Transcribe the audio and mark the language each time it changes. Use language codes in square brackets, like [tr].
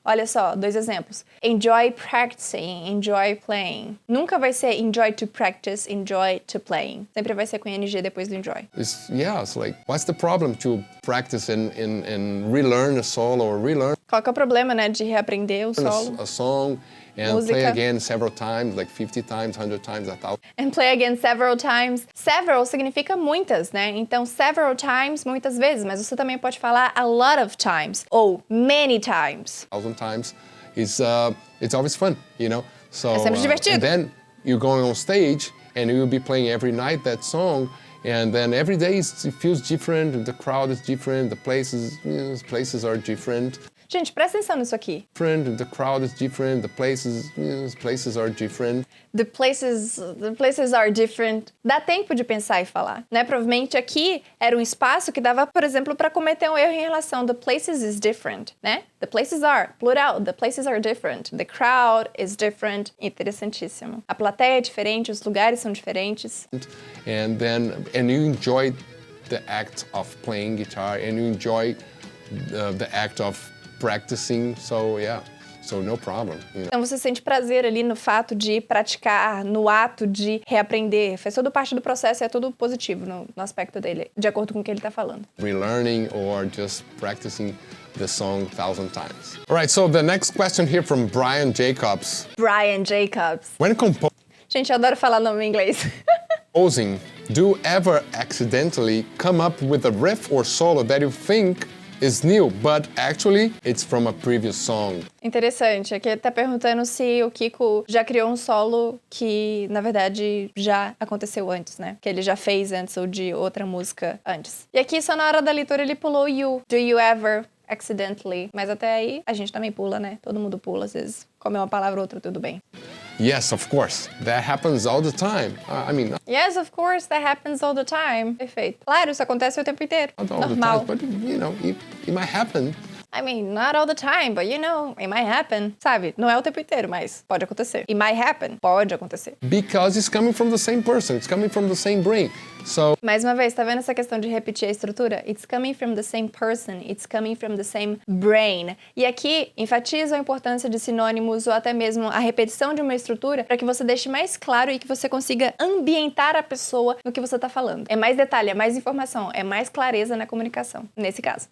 [pt] Olha só, 2 exemplos. [en] Enjoy practicing, enjoy playing. [pt] Nunca vai ser [en] enjoy to practice, enjoy to playing. [pt] Sempre vai ser com ing depois do enjoy. [en] it's like, what's the problem to practice and relearn a solo or relearn [pt] Qual que é o problema, né, de reaprender o solo? [en] a song and [pt] Música. [en] play again several times, like 50 times, 100 times, 1,000. And play again several times. [pt] Several significa muitas, né? Então, several times, muitas vezes. Mas você também pode falar [en] a lot of times. [pt] Ou [en] many times. 1,000 times. It's always fun, you know? So, [pt] É sempre divertido. [en] and then you're going on stage and you'll be playing every night that song. And then every day it feels different, the crowd is different, the places are different. [pt] Gente, presta atenção nisso aqui. [en] The crowd is different, the places are different. The places are different. [pt] Dá tempo de pensar e falar, né? Provavelmente aqui era um espaço que dava, por exemplo, para cometer um erro em relação [en] the places is different, [pt] né? [en] The places are, plural, the places are different. The crowd is different. [pt] Interessantíssimo. A plateia é diferente, os lugares são diferentes. [en] And you enjoy the act of playing guitar and you enjoy the act of practicing, so no problem. You know? [pt] Então você sente prazer ali no fato de praticar, no ato de reaprender. Faz toda parte do processo e é tudo positivo no aspecto dele, de acordo com o que ele tá falando. [en] Relearning or just practicing the song 1,000 times. All right, so the next question here from Brian Jacobs. Brian Jacobs. When [pt] Gente, eu adoro falar nome em inglês. [en] composing, do you ever accidentally come up with a riff or solo that you think is new, but actually it's from a previous song? [pt] Interessante, aqui ele tá perguntando se o Kiko já criou um solo que, na verdade, já aconteceu antes, né? Que ele já fez antes ou de outra música antes. E aqui, só na hora da leitura, ele pulou you. [en] Do you ever accidentally? [pt] Mas até aí, a gente também pula, né? Todo mundo pula, às vezes. Come uma palavra ou outra, tudo bem. [en] Yes, of course. That happens all the time. Yes, of course, that happens all the time. [pt] Perfeito. Claro, isso acontece o tempo inteiro. [en] Not all [pt] Normal. [en] the time, but you know, it might happen. I mean, not all the time, but you know, it might happen. [pt] Sabe? Não é o tempo inteiro, mas pode acontecer. [en] It might happen. [pt] Pode acontecer. [en] Because it's coming from the same person. It's coming from the same brain. So, [pt] Mais uma vez, tá vendo essa questão de repetir a estrutura? [en] It's coming from the same person. It's coming from the same brain. [pt] E aqui, enfatiza a importância de sinônimos ou até mesmo a repetição de uma estrutura para que você deixe mais claro e que você consiga ambientar a pessoa no que você tá falando. É mais detalhe, é mais informação, é mais clareza na comunicação, nesse caso.